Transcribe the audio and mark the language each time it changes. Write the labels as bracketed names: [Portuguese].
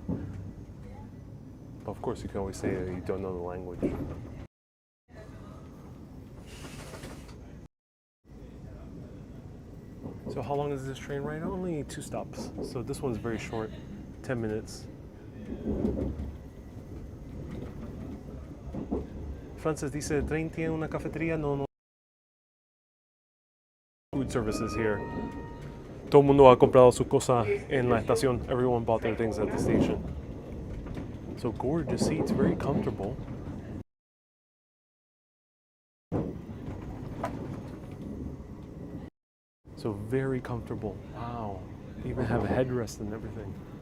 [English] But of course, you can always say that you don't know the language. So how long is this train ride? Only 2 stops. So this one's very short, 10 minutes. [Spanish] Francis dice, el tren tiene una cafetería, no. [English] Food services here. [Spanish] Todo el mundo ha comprado su cosa en la estación. [English] Everyone bought their things at the station. So gorgeous seats, very comfortable. So very comfortable. Wow. They even have a headrest and everything.